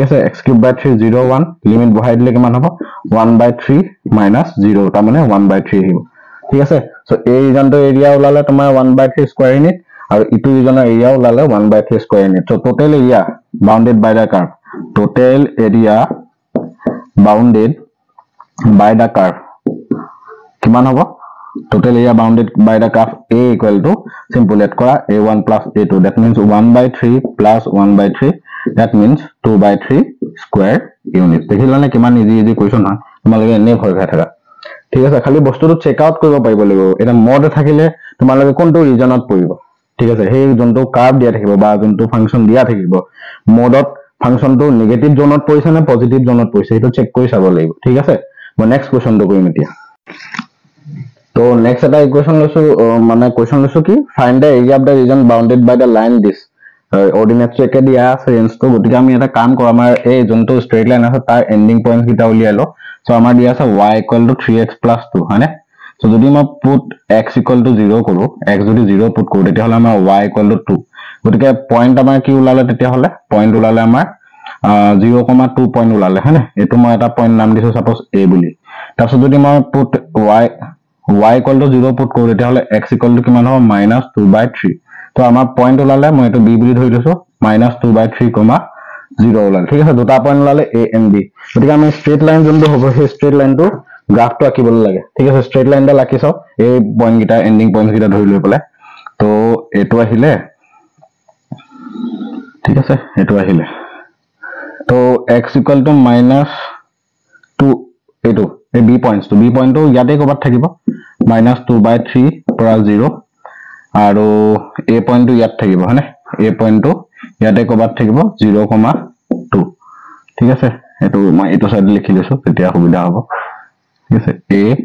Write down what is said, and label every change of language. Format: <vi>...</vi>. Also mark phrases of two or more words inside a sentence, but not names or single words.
<as>আছে x³/3 0 1 লিমিট বহাই দিলে কিমান হ'ব 1/3 - 0 তাৰ মানে 1/3 আহিব ঠিক আছে সো এই ৰিজনটো এৰিয়া ওলালে তোমাৰ 1/3</as> <en>square unit</en> <as>আৰু ইটো ৰিজনৰ এৰিয়া ওলালে 1/3</as> <en>square unit so total area bounded by the curve total area bounded by the curve</en> <as>কিমান হ'ব</as> <en>total area bounded by the curve A equal to simple let kora A1 plus A2 that means 1/3 plus 1/3 that means 2/3 square unit</en> <as>দেখিলা না কিমান</as> <en>easy question</en> <as>হয় তোমালোকে এনে ভয় খাই থাকা ঠিক আছে খালি বস্তুটো</as> <en>check out</en> <as>কৰিব পাৰিব লাগিব এটা মড থাকিলে তোমালোকে কোনটো ৰিজনত পৰিব ঠিক আছে সেই যোনটো কার্ভ দিয়া থাকিব বা যোনটো ফাংচন দিয়া থাকিব মডত ফাংচনটো</as> <en>negative zone</en> <as>পৰিছে না</as> <en>positive zone</en> <as>পৰিছে সেইটো চেক কৰি চাব লাগিব ঠিক আছে মই</as> <en>next question</en> <as>কৰিম এতিয়া तो नेक्स्ट এটা ইকুয়েশন লৈছো মানে কোৱেশ্চন লৈছো কি</as> <en>find the area of the region bounded by the line this ordinates</en> <as>একে দিয়া আছে ৰেঞ্জ তো গতিকে আমি এটা কাম কৰো আমাৰ এই যোনটো</as> <en>straight line</en> <as>আছে তাৰ</as> <en>ending point</en> <as>কিটা উলিয়াই লো সো আমাৰ দিয়া আছে y = 3x + 2 হয়নে সো যদি মই পুট x = 0 কৰো x যদি 0 পুট কৰো তেতিয়া হলে আমাৰ y = 2 গতিকে পয়েন্ট আমাৰ কি উলালে তেতিয়া হলে পয়েন্ট উলালে আমাৰ 0,2 পয়েন্ট উলালে হয়নে এটো মই এটা পয়েন্ট নাম দিছো সাপোজ a বুলি তাৰছত যদি মই পুট y = 0 পুট কৰো তেতিয়া হলে x = কিমান হ'ব -2/3 তো আমাৰ পয়েন্ট উলালে মই এটো b বুলি ধৰি লৈছো -2/3, 0 উলালে ঠিক আছে দুটা পয়েন্ট উলালে a and b গতিকে আমি</as> <en>straight line</en> <as>যোনটো হ'ব সেই</as> <en>straight line</en> <as>গ্ৰাফটো আঁকিব লাগে ঠিক আছে</as> <en>straight line</en> <as>আঁকি চাও এই পয়েন্ট কিটা</as> <en>ending point</en> <as>কিটা ধৰি লৈ পেলাই তো এটো আহিলে ঠিক আছে এটো আহিলে তো x = -2 এটো এই b পয়েন্টটো ইয়াতে কবাত থাকিব -2/3 পৰা 0 আৰু a পয়েন্টটো ইয়াত থাকিব হয়নে a পয়েন্টটো ইয়াতে কবাত থাকিব 0,2 ঠিক আছে এটো মই এটো সাইড লিখি লৈছো তেতিয়া সুবিধা হ'ব ঠিক আছে a</as>